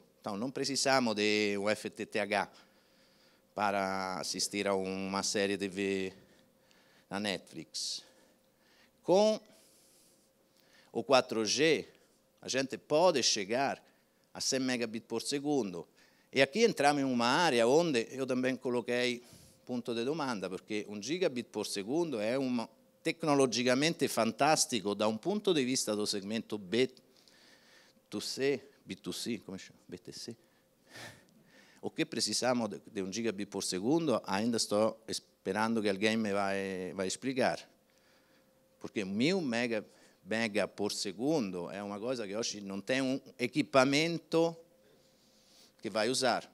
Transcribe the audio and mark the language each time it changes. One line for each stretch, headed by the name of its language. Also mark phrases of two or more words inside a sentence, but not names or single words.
Portuguese: Então não precisamos de um FTTH para assistir a uma série TV na Netflix. Com o 4G, a gente pode chegar a 100 megabit por segundo. E aqui entramos em uma área onde eu também coloquei ponto de domanda, porque 1 gigabit por segundo é tecnologicamente fantastico
Italian: da un punto di vista
Portuguese: do segmento B2C, come chama? BTC. O que precisamos de 1 gigabit por segundo, ainda estou esperando que alguém me vai explicar. Porque 1000 mega por segundo é uma coisa que hoje não tem um equipamento que vai usar.